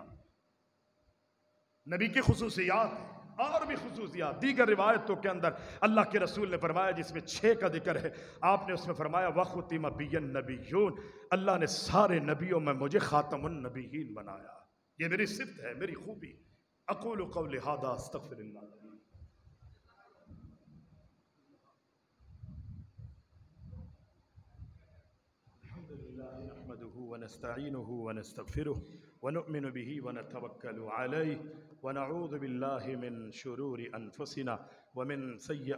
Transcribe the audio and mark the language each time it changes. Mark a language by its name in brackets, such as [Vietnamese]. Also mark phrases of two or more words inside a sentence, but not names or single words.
[Hindi] नबी की खुसूसियात और भी खुसूसियात दीगर रिवायतों के अंदर अल्लाह के रसूल ने फरमाया, जिसमें 6 का जिक्र है, आपने उसमें फरमाया [Arabic] وختم بي النبيون, [Hindi] अल्लाह ने सारे नबियों में मुझे [Arabic] خاتم النبيين [Hindi] बनाया। ये मेरी सिफ्त है, मेरी खूबी। [Arabic] أقول قولي هذا أستغفر الله. الحمد لله نحمده ونستعينه ونستغفره ونؤمن به ونتوكل عليه ونعوذ بالله من شرور أنفسنا ومن سي